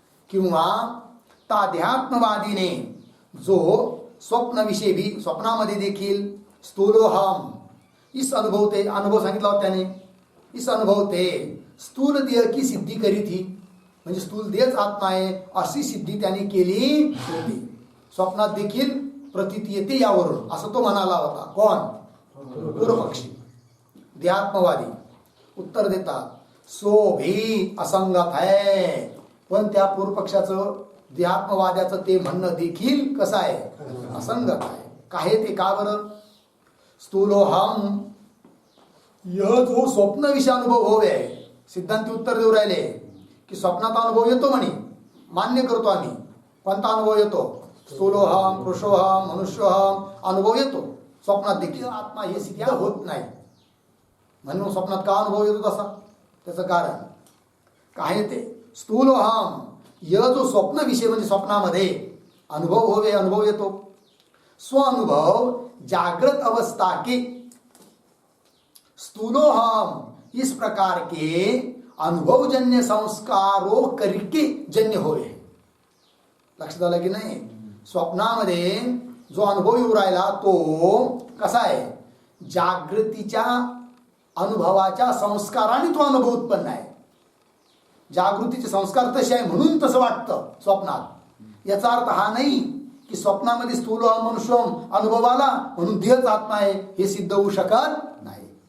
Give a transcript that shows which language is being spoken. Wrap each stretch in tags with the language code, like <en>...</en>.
<mr>किंवा ताध्यात्मवादीने जो स्वप्न विषय भी, स्वप्नामध्ये देखील स्थूलोहम</mr> <hi>इस अनुभवते, अनुभव सांगितला होता त्याने, इस अनुभवते स्थूल देह की सिद्धी करी थी,</hi> <mr>म्हणजे स्थूल देहच आत्मा आहे अशी सिद्धी त्याने केली होती. स्वप्नात देखील प्रतीती येते यावरून असं तो म्हणाला होता. कोण? पूर्वपक्षी.</mr> <hi>देहात्मवादी उत्तर देतात सो भी असंगत है.</hi> <mr>पण त्या पूर्वपक्षाचं, देहात्मवाद्याचं ते म्हणणं देखील कसं आहे? असंगत आहे. काय ते? का बरं? स्थूलोहम,</mr> <hi>यह जो स्वप्न विषय अनुभव होवे,</hi> <mr>सिद्धांती उत्तर देऊ राहिले की स्वप्नात अनुभव येतो म्हणे, मान्य करतो आम्ही. कोणता अनुभव येतो? स्थूलोहम, पुरुषोहम, मनुष्योहम अनुभव येतो. स्वप्नात देखील आत्मा हे सिद्ध होत नाही. म्हणून स्वप्नात का अनुभव येतो तसा? त्याचं कारण काय ते? स्थूलोहम, यह जो स्वप्न विषय म्हणजे स्वप्नामध्ये अनुभव होवे, अनुभव येतो.</mr> <hi>स्व अनुभव जागृत अवस्था के स्थूलोहम इस प्रकार के अनुभवजन्य संस्कारों करके जन्य होवे.</hi> <mr>लक्षात आलं की नाही? स्वप्नामध्ये जो अनुभव येऊ राहिला तो कसा आहे? जागृतीच्या अनुभवाच्या संस्काराने तो अनुभव उत्पन्न आहे. जागृतीचे संस्कार तसे आहे म्हणून तसं वाटतं स्वप्नात. याचा अर्थ हा नाही की स्वप्नामध्ये स्थूलोहम मनुष्योहम अनुभव आला म्हणून देहच आत्मा आहे, हे सिद्ध होऊ शकत नाही.</mr>